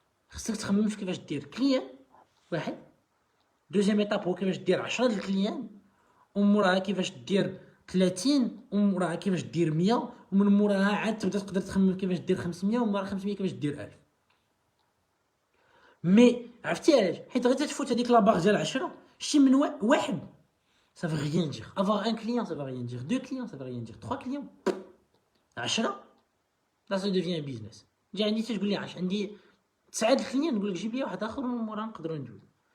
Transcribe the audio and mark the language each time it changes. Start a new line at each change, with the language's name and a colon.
Arabic: خصك تخمم في كيفاش دير كليان واحد، دوزيام ايطاب هو كيفاش دير 10 د الكليان، ومن موراها كيفاش دير 30، ومن موراها كيفاش دير 100، ومن موراها عاد تبدا تقدر تخمم كيفاش دير 500، ومن موراها 500 كيفاش دير 1000. مي عرفتي علاش؟ حيت غير تفوت هذيك لاباغ ديال 10 شتي من واحد
French: ça veut rien dire. Avoir un client, ça veut rien dire. 2 clients, ça veut rien dire. 3 clients, 10, là ça devient un business.
Arabic: تجي عندي تقول لي عندي 9 كليان، نقول لك جيب لي واحد اخر ومن موراها نقدروا ندوزو.